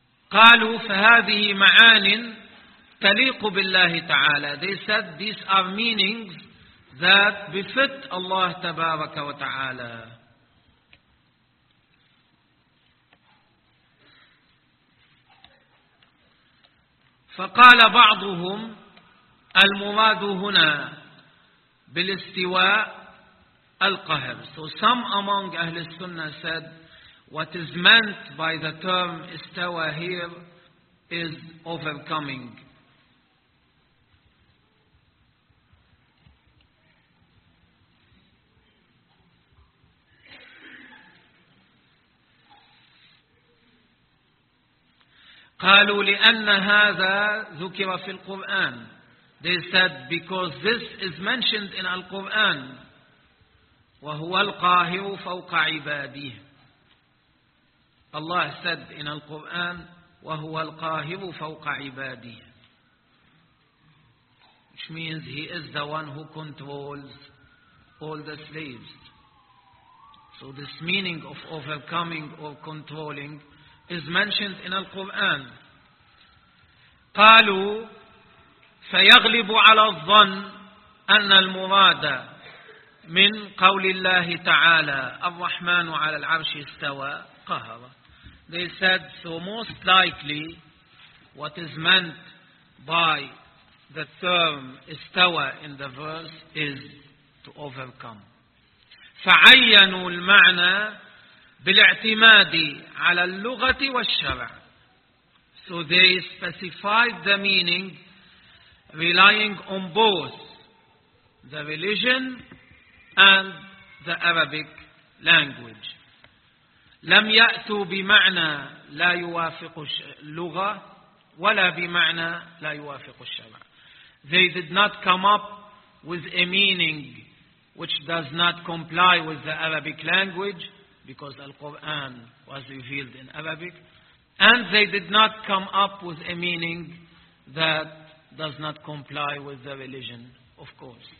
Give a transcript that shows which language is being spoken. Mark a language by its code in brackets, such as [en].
[ar] قالوا فهذه معان تليق بالله تعالى. [en] They said these are meanings that befit Allah [ar] تبارك وتعالى. فقال بعضهم المراد هنا بالاستواء القهر. [en] So some among أهل السنة said what is meant by the term استوى here is overcoming. [ar] قالوا لأن هذا ذكر في القرآن. [en] They said because this is mentioned in Al-Quran. [ar] وهو القاهر فوق عباده. [en] Allah said in Al-Quran, [ar] وهو القاهر فوق عباده. [en] Which means he is the one who controls all the slaves. So this meaning of overcoming or controlling is mentioned in Al-Quran. [ar] قالوا فيغلب على الظن أن المراد من قول الله تعالى الرحمن على العرش استوى قهرا. [en] They said, so most likely what is meant by the term استوى in the verse is to overcome. [ar] فعينوا المعنى بالاعتماد على اللغة والشرع. [en] So they specified the meaning relying on both the religion and the Arabic language. [ar] لم يأتوا بمعنى لا يوافق اللغة ولا بمعنى لا يوافق الشرع. [en] They did not come up with a meaning which does not comply with the Arabic language, because the Quran was revealed in Arabic. And they did not come up with a meaning that does not comply with the religion, of course.